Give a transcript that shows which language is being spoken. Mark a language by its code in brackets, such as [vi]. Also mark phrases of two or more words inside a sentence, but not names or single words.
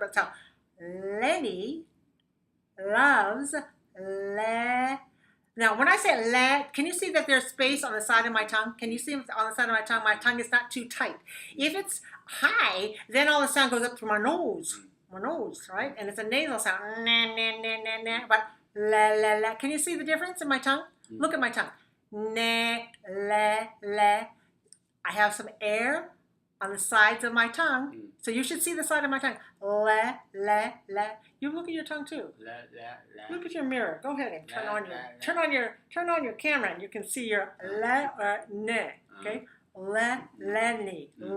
[en] But so Lenny loves Now, when I say can you see that there's space on the side of my tongue? Can you see on the side of my tongue? My tongue is not too tight. If it's high, then all the sound goes up to my nose, right? And it's a nasal sound. Na, na, na, na, na. But la, la, la. Can you see the difference in my tongue? Look at my tongue. Na, la, la. I have some air on the sides of my tongue. So you should see the side of my tongue. La, la, la. You look at your tongue too. Look at your mirror. Go ahead and turn on your camera, and you can see your la or ne. Okay, Lenny.